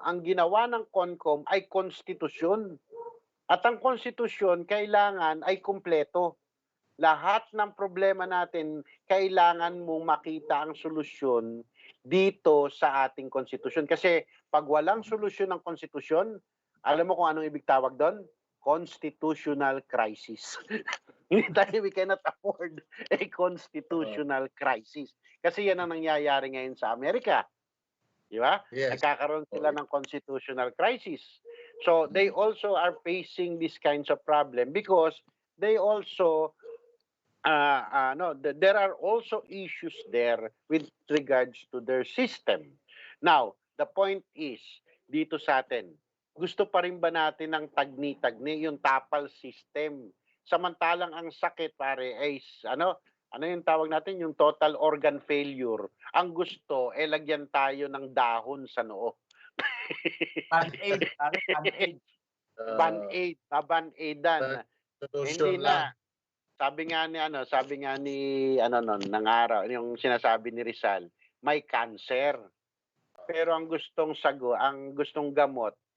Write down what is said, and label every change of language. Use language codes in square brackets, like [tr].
[tl] Ang ginawa ng CONCOM ay konstitusyon. At ang konstitusyon kailangan ay kumpleto. Lahat ng problema natin, kailangan mong makita ang solusyon dito sa ating konstitusyon. Kasi pag walang solusyon ng konstitusyon, alam mo kung anong ibig tawag doon? [en] Constitutional crisis. We cannot afford a constitutional crisis. [tl] Kasi yan ang nangyayari ngayon sa Amerika. Di ba? [en] Yes. [tl] Nagkakaroon sila ng constitutional crisis. [en] So they also are facing these kinds of problem because they also there are also issues there with regards to their system. Now, the point is, [tl] dito sa atin, gusto pa rin ba natin ng tagni-tagni, yung tapal system? Samantalang ang sakit, pare, ay, ano yung tawag natin? Yung total organ failure. Ang gusto, lagyan tayo ng dahon sa noo. [en] Band-aid, band-aid. [tl] Band-aid, band-aidan. Hindi na. Sabi nga ni ng araw, yung sinasabi ni Rizal, may cancer. Pero ang gustong gamot